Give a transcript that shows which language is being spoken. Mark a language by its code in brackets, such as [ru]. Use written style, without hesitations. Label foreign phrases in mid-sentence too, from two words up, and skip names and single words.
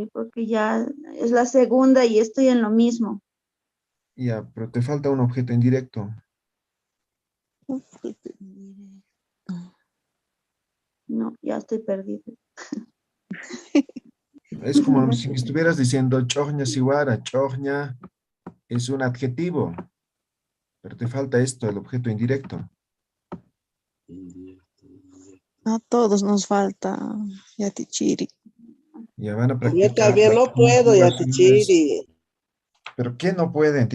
[es] Porque ya es la segunda y estoy en lo mismo. Ya, pero te falta un objeto indirecto. No, ya estoy perdido. Es como si me estuvieras diciendo [ay] choña siwara, [es] choña es un adjetivo, pero te falta esto, el objeto indirecto. A todos nos falta, Yatichiri. Ya van a Yo practicar también las no puedo, conjugaciones. Yatichiri. Pero ¿qué no pueden?